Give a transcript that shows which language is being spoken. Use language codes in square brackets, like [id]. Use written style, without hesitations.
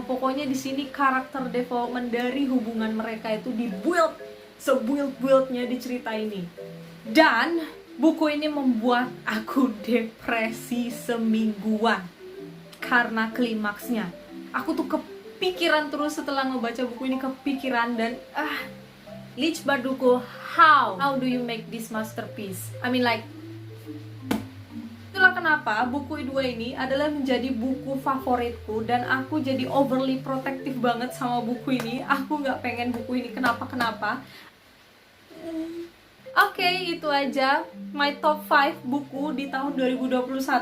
[id] Pokoknya di sini karakter development dari hubungan mereka itu dibuild sebuild-buildnya di cerita ini. Dan buku ini membuat aku depresi semingguan karena klimaksnya. Aku tuh kepikiran terus setelah ngebaca buku ini, kepikiran. [en] Dan Leigh Bardugo, how do you make this masterpiece? I mean like, itulah [id] Entahlah kenapa buku dua ini adalah menjadi buku favoritku dan aku jadi [en] overly protective [id] banget sama buku ini. Aku nggak pengen buku ini kenapa-kenapa. Oke, itu aja [en] my top 5 [id] buku di tahun 2021.